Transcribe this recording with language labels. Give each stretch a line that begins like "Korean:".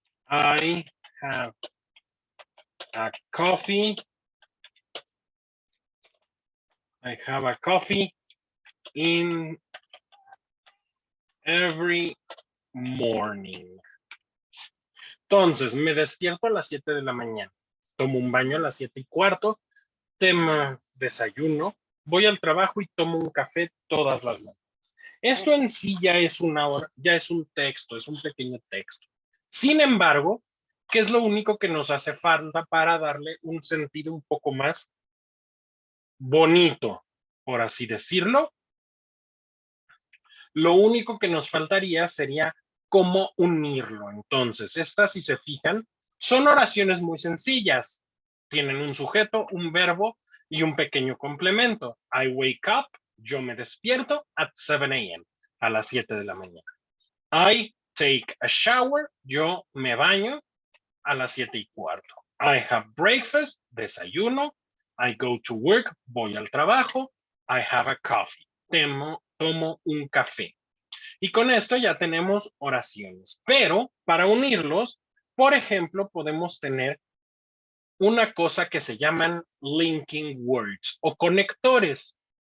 English: I have a coffee I have a coffee in every morning.
Spanish: Entonces, me despierto a las 7 de la mañana, tomo un baño a las 7:15, desayuno, voy al trabajo y tomo un café todas las mañanas. Esto en sí ya es ya es un texto, es un pequeño texto. Sin embargo, ¿qué es lo único que nos hace falta para darle un sentido un poco más bonito, por así decirlo? Lo único que nos faltaría sería cómo unirlo. Entonces, estas, si se fijan, son oraciones muy sencillas. Tienen un sujeto, un verbo y un pequeño complemento.
English: I wake up,
Spanish: yo me despierto
English: at 7 a.m.,
Spanish: a las 7 de la mañana.
English: I take a shower,
Spanish: yo me baño a las 7:15.
English: I have breakfast,
Spanish: desayuno.
English: I go to work,
Spanish: voy al trabajo.
English: I have a coffee,
Spanish: tomo un café. Y con esto ya tenemos oraciones. Pero para unirlos, por ejemplo, podemos tener una cosa que se llaman linking words o conectores.